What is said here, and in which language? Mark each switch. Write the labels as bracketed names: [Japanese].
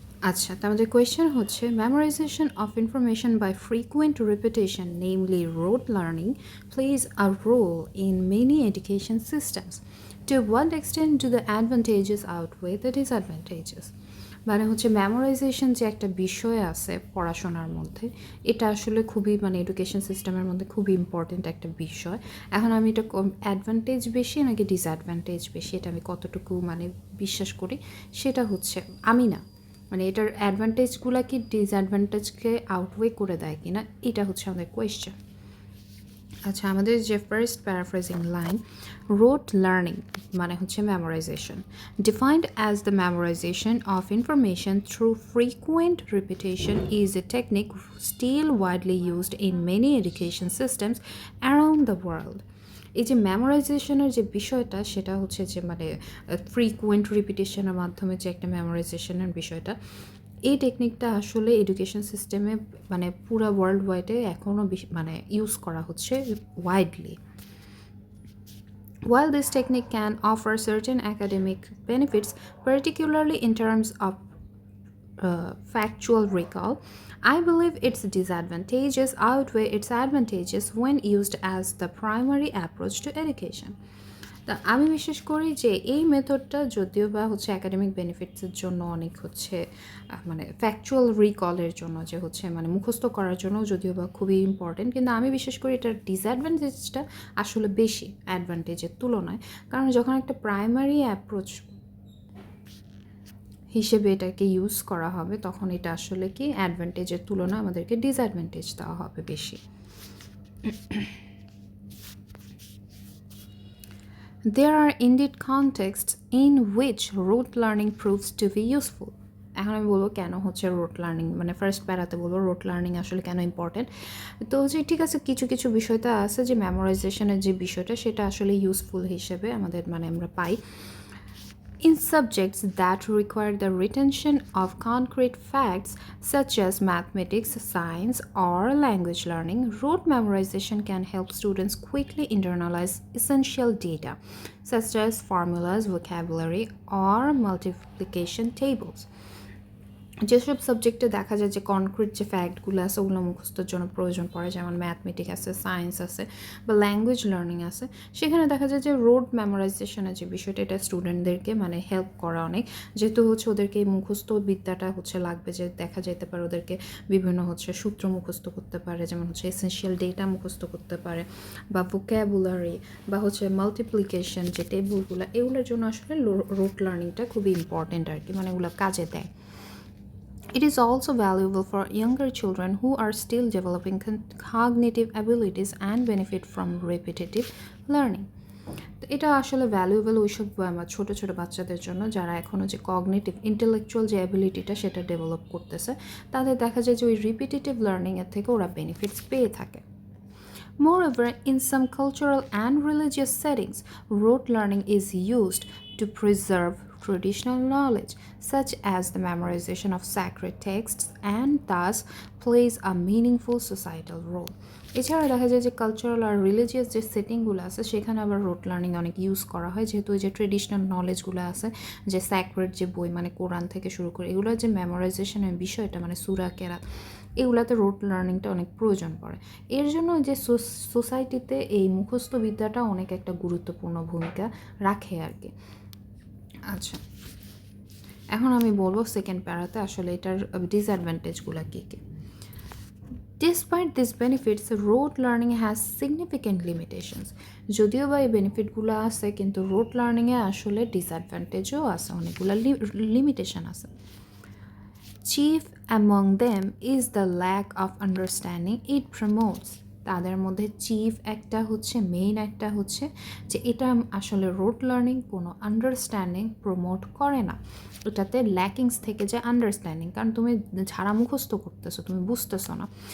[Bangla] আচ্ছা, তো আমাদের কোয়েশ্চেন হচ্ছে [English] memorization of information by frequent repetition, namely rote learning, plays a role in many education systems. To what extent do the advantages outweigh the disadvantages? [Bangla] মানে হচ্ছে memorisation যে একটা বিষয় আছে পড়াশোনার মধ্যে, এটা আসলে খুবই মানে এডুকেশন সিস্টেমের মধ্যে খুবই ইম্পর্ট্যান্ট একটা বিষয়। এখন আমি এটা অ্যাডভান্টেজ বেশি নাকি ডিসঅ্যাডভান্টেজ বেশি, এটা আমি কতটুকু মানে বিশ্বাস করি সেটা হচ্ছে আমি না, মানে এটার অ্যাডভান্টেজগুলো কি ডিসঅ্যাডভান্টেজকে আউটওয়ে করে দেয় কি না, এটা হচ্ছে আমাদের কোয়েশ্চেন। আচ্ছা, আমাদের যে ফার্স্ট প্যারাফ্রেজিং লাইন, রোট লার্নিং মানে হচ্ছে memorisation, [English] Defined as the memorization of information through frequent repetition is a technique still widely used in many education systems around the world. [Bangla] এই যে মেমোরাইজেশনের যে বিষয়টা সেটা হচ্ছে যে মানে ফ্রিকুয়েন্ট রিপিটেশনের মাধ্যমে যে একটা মেমোরাইজেশনের বিষয়টা, এই টেকনিকটা আসলে এডুকেশন সিস্টেমে মানে পুরো ওয়ার্ল্ড ওয়াইডে এখনও মানে ইউজ করা হচ্ছে widely. [English] While this technique can offer certain academic benefits, particularly in terms of factual recall, I believe its disadvantages outweigh its advantages when used as the primary approach to education. [Bangla] তা আমি বিশ্বাস করি যে এই মেথডটা যদিও বা হচ্ছে একাডেমিক বেনিফিটসের জন্য অনেক হচ্ছে মানে ফ্যাকচুয়াল রিকলের জন্য যে হচ্ছে মানে মুখস্থ করার জন্য যদিও বা খুবই ইম্পর্টেন্ট, কিন্তু আমি বিশ্বাস করি এটার ডিসঅ্যাডভান্টেজটা আসলে বেশি অ্যাডভান্টেজের তুলনায়। কারণ যখন একটা প্রাইমারি অ্যাপ্রোচ হিসেবে এটাকে ইউজ করা হবে তখন এটা আসলে কি অ্যাডভান্টেজের তুলনায় আমাদেরকে ডিসঅ্যাডভান্টেজ দেওয়া হবে বেশি। [English] There are indeed contexts in which rote learning proves to be useful. [Bangla] এখন আমি বলবো কেন হচ্ছে রোট লার্নিং, মানে ফার্স্ট প্যারাতে বলবো রোট লার্নিং আসলে কেন ইম্পর্টেন্ট। তো হচ্ছে ঠিক আছে, কিছু কিছু বিষয় তো আছে যে মেমোরাইজেশনের যে বিষয়টা সেটা আসলে ইউজফুল হিসেবে আমাদের মানে আমরা পাই। [English] In subjects that require the retention of concrete facts, such as mathematics, science, or language learning, rote memorization can help students quickly internalize essential data, such as formulas, vocabulary, or multiplication tables. [Bangla] যেসব সাবজেক্টে দেখা যায় যে concrete যে ফ্যাক্টগুলো আছে ওগুলো মুখস্থের জন্য প্রয়োজন পড়ে, যেমন ম্যাথমেটিক্স আছে, সায়েন্স আছে, বা ল্যাঙ্গুয়েজ লার্নিং আছে, সেখানে দেখা যায় যে রোড মেমোরাইজেশনের যে বিষয়টা এটা স্টুডেন্টদেরকে মানে হেল্প করা অনেক, যেহেতু হচ্ছে ওদেরকে এই মুখস্থ বিদ্যাটা হচ্ছে লাগবে, যে দেখা যেতে পারে ওদেরকে বিভিন্ন হচ্ছে সূত্র মুখস্থ করতে পারে, যেমন হচ্ছে এসেনশিয়াল ডেটা মুখস্থ করতে পারে, বা ভোক্যাবুলারি, বা হচ্ছে মাল্টিপ্লিকেশন যে টেবলগুলো, এগুলোর জন্য আসলে রোড লার্নিংটা খুবই ইম্পর্টেন্ট আর কি, মানে এগুলো কাজে দেয়। [English] It is also valuable for younger children who are still developing cognitive abilities and benefit from repetitive learning. [Bangla] তো এটা আসলে ভ্যালুয়েবল ওইসব ছোটো ছোটো বাচ্চাদের জন্য যারা এখনও যে কগনিটিভ ইন্টেলেকচুয়াল যে অ্যাবিলিটিটা সেটা ডেভেলপ করতেছে, তাদের দেখা যায় যে ওই রিপিটেটিভ লার্নিংয়ের থেকে ওরা বেনিফিটস পেয়ে থাকে। [English] Moreover, in some cultural and religious settings, rote learning is used to preserve traditional knowledge, such as the memorization of sacred texts, and thus plays a meaningful societal role. [Bangla] এছাড়া দেখা যায় যে cultural আর religious যে সেটিংগুলো আছে সেখানে আবার রোট learning অনেক use করা হয়, যেহেতু ওই যে ট্রেডিশনাল নলেজগুলো আছে, যে স্যাক্রেড যে বই মানে কোরআন থেকে শুরু করে এগুলোর যে মেমোরাইজেশনের বিষয়টা মানে সূরা কেরাত, এগুলাতে রোট লার্নিংটা অনেক প্রয়োজন পড়ে। এর জন্য যে সোসাইটিতে এই মুখস্থ বিদ্যাটা অনেক একটা গুরুত্বপূর্ণ ভূমিকা রাখে আর কি। আচ্ছা, এখন আমি বলবো সেকেন্ড প্যারাতে আসলে এটার ডিসঅ্যাডভান্টেজগুলো কী কী। [English] Despite these benefits, rote learning has significant limitations. [Bangla] যদিও বা এই বেনিফিটগুলো আছে, কিন্তু রোট লার্নিংয়ে আসলে ডিসঅ্যাডভান্টেজও আছে, অনেকগুলো লিমিটেশন আছে। [English] Chief among them is the lack of understanding it promotes. [Bangla] তাদের মধ্যে চিফ একটা হচ্ছে, মেইন একটা হচ্ছে যে এটা আসলে রোট লার্নিং কোনো আন্ডারস্ট্যান্ডিং প্রমোট করে না, এটাতে ল্যাকিংস থেকে যে আন্ডারস্ট্যান্ডিং, কারণ তুমি ঝাড়া মুখস্থ করতেছো, তুমি বুঝতেছো না।